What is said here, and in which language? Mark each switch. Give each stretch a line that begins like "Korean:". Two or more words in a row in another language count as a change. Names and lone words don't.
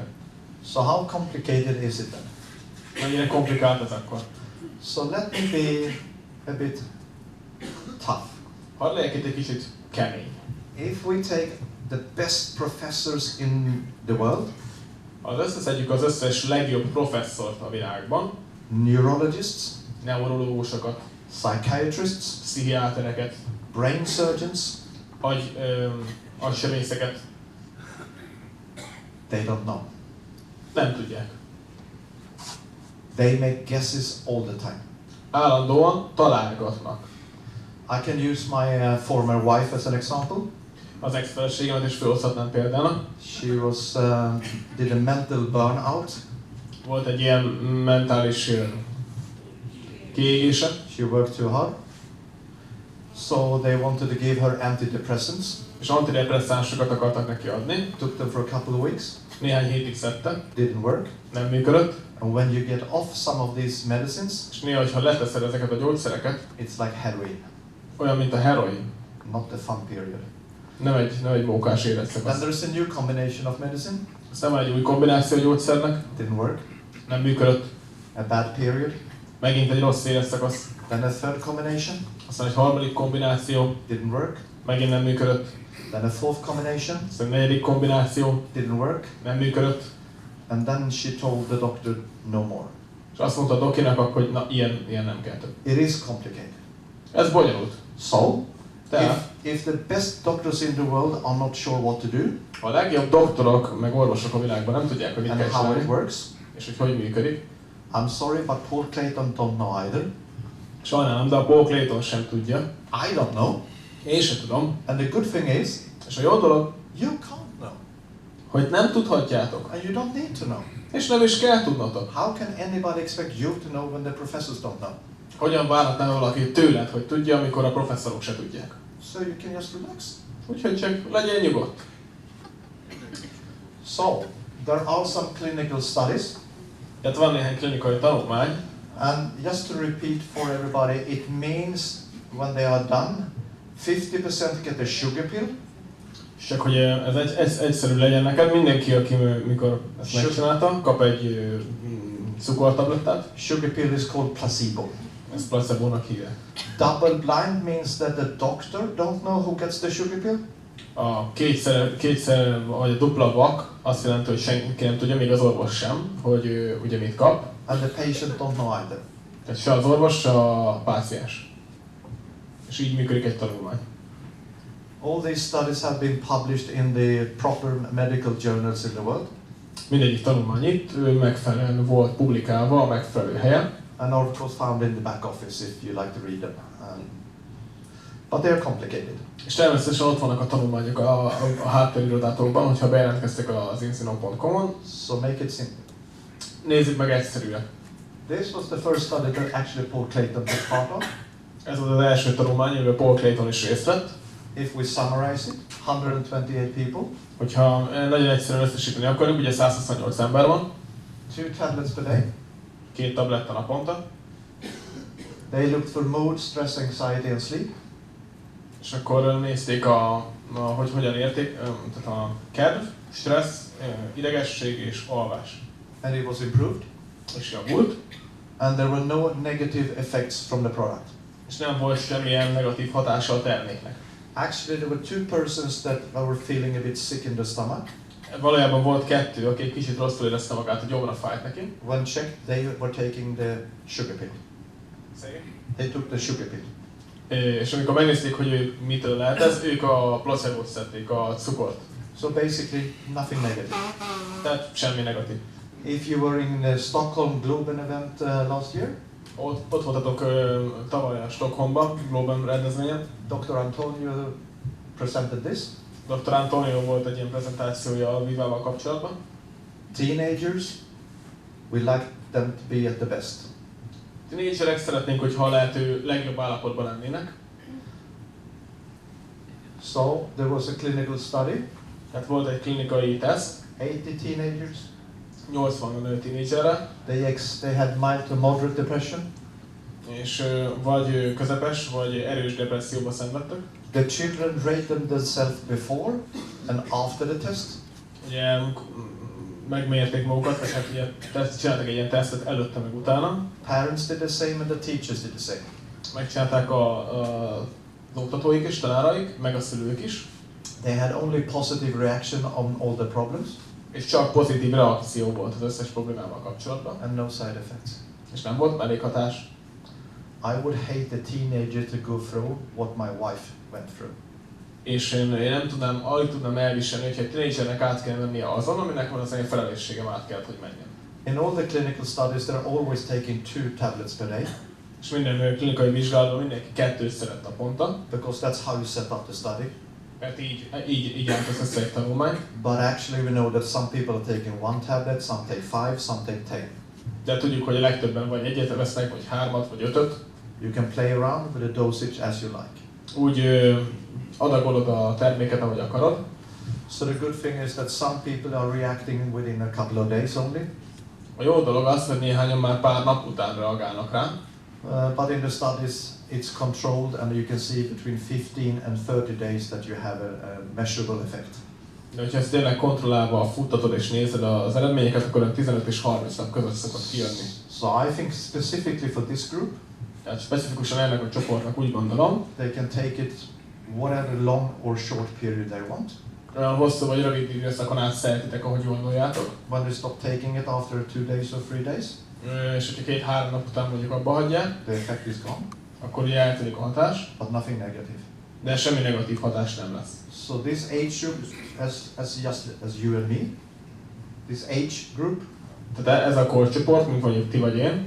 English: So how complicated is it then?
Hungarian: Mennyire komplikált ez akkor?
English: So let me be a bit tough.
Hungarian: Hadd legyek itt egy kicsit kemény.
English: If we take the best professors in the world,
Hungarian: Az összeszedjük az összes legjobb professzort a világban,
English: neurologists,
Hungarian: neurológusokat,
English: psychiatrists,
Hungarian: pszichiátereket,
English: brain surgeons,
Hungarian: agysebészeket,
English: they don't know.
Hungarian: nem tudják.
English: They make guesses all the time.
Hungarian: Állandóan találgatnak.
English: I can use my former wife as an example.
Hungarian: Az ex-feleségemet is felhozhatnám példának.
English: She was did a mental burnout.
Hungarian: Volt egy ilyen mentális kiégése.
English: She worked too hard. So they wanted to give her antidepressants.
Hungarian: És antidepresszánsokat akartak neki adni.
English: Took them for a couple of weeks.
Hungarian: Néhány hétig szedte.
English: Didn't work.
Hungarian: Nem működött.
English: And when you get off some of these medicines,
Hungarian: És néha, ha leteszed ezeket a gyógyszereket,
English: it's like heroin.
Hungarian: olyan, mint a heroin.
English: Not the fun period.
Hungarian: Nem egy mókás életszakasz.
English: Then there's a new combination of medicine.
Hungarian: Aztán van egy új kombináció a gyógyszernek.
English: Didn't work.
Hungarian: Nem működött.
English: A bad period.
Hungarian: Megint egy rossz életszakasz.
English: Then a third combination.
Hungarian: Aztán egy harmadik kombináció.
English: Didn't work.
Hungarian: Megint nem működött.
English: Then a fourth combination.
Hungarian: Aztán egy negyedik kombináció.
English: Didn't work.
Hungarian: Nem működött.
English: And then she told the doctor no more.
Hungarian: És azt mondta a dokinak, hogy na, ilyen nem kell több.
English: It is complicated.
Hungarian: Ez bonyolult.
English: So,
Hungarian: Tehát,
English: if the best doctors in the world are not sure what to do,
Hungarian: a legjobb doktorok, meg orvosok a világban nem tudják, hogy mit
English: and
Hungarian: kell
English: how it
Hungarian: csinálni,
English: works,
Hungarian: és hogy működik.
English: I'm sorry, but Paul Clayton don't know either.
Hungarian: Sajnálom, de a Paul Clayton sem tudja.
English: I don't know.
Hungarian: Én sem tudom.
English: And the good thing is,
Hungarian: És a jó dolog,
English: you can't know.
Hungarian: hogy nem tudhatjátok.
English: And you don't need to know.
Hungarian: És nem is kell tudnotok.
English: How can anybody expect you to know when the professors don't know?
Hungarian: Hogyan várhatná valaki tőled, hogy tudja, amikor a professzorok se tudják.
English: So you can just relax.
Hungarian: Úgyhogy csak legyen nyugodt.
English: So, there are some clinical studies.
Hungarian: Tehát van néhány klinikai tanulmány,
English: And just to repeat for everybody, it means when they are done, 50% get a sugar pill.
Hungarian: és csak hogy ez egyszerű legyen neked, mindenki, aki mikor ezt megcsinálta, kap egy cukortablettát.
English: Sugar pill is called placebo.
Hungarian: Ezt placebo-nak hívják.
English: Double blind means that the doctor don't know who gets the sugar pill.
Hungarian: A kétszer vagy a dupla vak azt jelenti, hogy senki nem tudja, még az orvos sem, hogy ugye mit kap.
English: And the patient don't know either.
Hungarian: Tehát se az orvos, se a páciens. És így működik egy tanulmány.
English: All these studies have been published in the proper medical journals in the world.
Hungarian: Mindegyik tanulmány itt megfelelően volt publikálva a megfelelő helyen.
English: And are of course found in the back office if you like to read them. But they are complicated.
Hungarian: És természetesen ott vannak a tanulmányok a háttérirodatokban, hogyha bejelentkeztek az insinon.com-on.
English: So make it simple.
Hungarian: Nézzük meg egyszerűen.
English: This was the first study that actually Paul Clayton took part of.
Hungarian: Ez volt az első tanulmány, amiben Paul Clayton is részt vett.
English: If we summarize it, 128 people.
Hungarian: Hogyha nagyon egyszerűen összesíteni akarjuk, ugye 128 ember van.
English: 2 tablets per day.
Hungarian: 2 tabletta naponta.
English: They looked for mood, stress, anxiety and sleep.
Hungarian: És akkor nézték hogy hogyan érték, tehát a kedv, stressz, idegesség és alvás.
English: And it was improved.
Hungarian: És javult.
English: And there were no negative effects from the product.
Hungarian: És nem volt semmilyen negatív hatása a terméknek.
English: Actually, there were 2 persons that were feeling a bit sick in the stomach.
Hungarian: Valójában volt 2, aki egy kicsit rosszul érezte magát, a gyomra fájt neki.
English: When checked, they were taking the sugar pill. They took the sugar pill.
Hungarian: És amikor megnézték, hogy ők mitől lehet ez, ők a placebo-t szedték, a cukort.
English: So basically, nothing negative.
Hungarian: Tehát semmi negatív.
English: If you were in the Stockholm Globen event last year,
Hungarian: Ott voltatok tavaly a Stockholmban, Globen rendezvényen.
English: Dr. Antonio presented this.
Hungarian: Dr. Antonio volt egy ilyen prezentációja a Vivával kapcsolatban.
English: Teenagers, we like them to be at the best.
Hungarian: Tínédzserek szeretnénk, hogyha a lehető legjobb állapotban lennének.
English: So there was a clinical study.
Hungarian: Tehát volt egy klinikai teszt.
English: 80 teenagers.
Hungarian: 80 tínédzserre.
English: They had mild to moderate depression.
Hungarian: És vagy közepes, vagy erős depresszióba szenvedtek.
English: The children rated themselves before and after the test.
Hungarian: Ugye megmérték magukat, vagy hát ugye csináltak egy ilyen tesztet előtte meg utána.
English: Parents did the same and the teachers did the same.
Hungarian: Megcsinálták az oktatóik és tanáraik, meg a szülők is.
English: They had only positive reaction on all the problems.
Hungarian: És csak pozitív reakció volt az összes problémával kapcsolatban.
English: And no side effects.
Hungarian: És nem volt mellékhatás.
English: I would hate a teenager to go through what my wife went through.
Hungarian: És én nem alig tudnám elviselni, hogyha egy tínédzsernek át kell mennie azon, aminek van az én felelősségem, át kell, hogy menjen.
English: In all the clinical studies, they're always taking 2 tablets per day.
Hungarian: És minden klinikai vizsgálatban mindenki 2 szeret naponta.
English: because that's how you set up the study.
Hungarian: Mert így állt össze egy tanulmány.
English: But actually we know that some people are taking 1 tablet, some take 5, some take 10.
Hungarian: De tudjuk, hogy a legtöbben vagy egyet vesznek, vagy 3-at, vagy 5-öt.
English: You can play around with the dosage as you like.
Hungarian: Úgy adagolod a terméket, ahogy akarod.
English: So the good thing is that some people are reacting within a couple of days only.
Hungarian: A jó dolog az, hogy néhányan már pár nap után reagálnak rá.
English: But in the studies it's controlled and you can see between 15 and 30 days that you have a measurable effect.
Hungarian: De hogyha ezt tényleg kontrollálva futtatod és nézed az eredményeket, akkor 15 és 30 nap között szokott kijönni.
English: So I think specifically for this group,
Hungarian: Tehát specifikusan ennek a csoportnak úgy gondolom,
English: they can take it whatever long or short period they want.
Hungarian: olyan hosszú vagy rövid időszakon át szeretitek, ahogy gondoljátok.
English: When they stop taking it after 2 days or 3 days,
Hungarian: És hogyha 2-3 nap után mondjuk abba hagyják,
English: the effect is gone,
Hungarian: akkor ugye eltűnik a hatás,
English: but nothing negative.
Hungarian: de semmi negatív hatás nem lesz.
English: So this age group, as you and me, this age group,
Hungarian: Tehát ez a korcsoport, mint mondjuk ti vagy én,